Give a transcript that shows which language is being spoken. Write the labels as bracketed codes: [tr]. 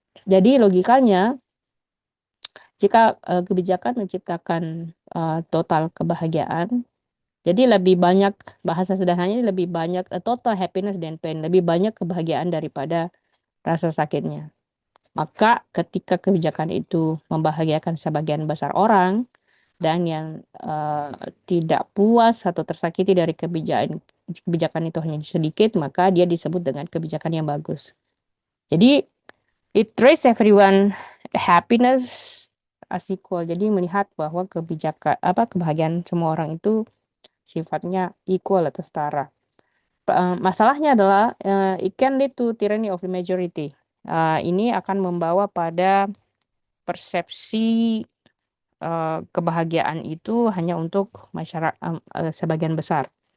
[id] Jadi logikanya, jika kebijakan menciptakan total kebahagiaan, jadi lebih banyak, bahasa sederhananya lebih banyak [en] total happiness [id] dan pain, lebih banyak kebahagiaan daripada rasa sakitnya. Maka ketika kebijakan itu membahagiakan sebagian besar orang, dan yang tidak puas atau tersakiti dari kebijakan itu hanya sedikit, maka dia disebut dengan kebijakan yang bagus. Jadi [en] it raise everyone happiness as equal. [id] Jadi melihat bahwa kebahagiaan semua orang itu sifatnya equal atau setara. Masalahnya adalah [en] it can lead to tyranny of the majority. [id] Ini akan membawa pada persepsi kebahagiaan itu hanya untuk masyarakat sebagian besar.